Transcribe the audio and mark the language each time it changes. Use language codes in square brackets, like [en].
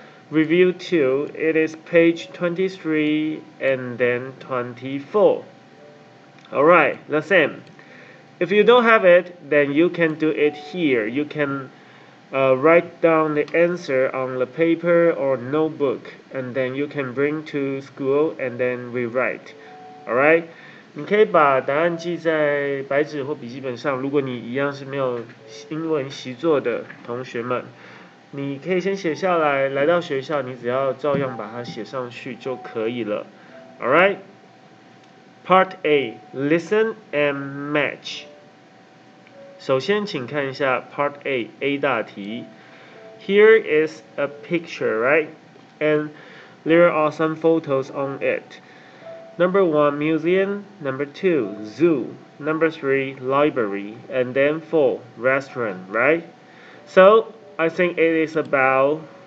[en] Review 2, it is page 23 and then 24. Alright, the same. If you don't have it, then you can do it here. You can write down the answer on the paper or notebook, and then you can bring to school and then rewrite. Alright? [zh] 你可以把答案记在白纸或笔记本上，如果你一样是没有英文习作的同学们，你可以先写下来，来到学校你只要照样把它写上去就可以了。 [en] Alright? Part A, listen and match. [zh] 首先请看一下 Part A, A 大题。 [en] Here is a picture, right? And there are some photos on it. Number 1, museum. Number 2, zoo. Number 3, library. And then 4, restaurant, right? So, I think it is about...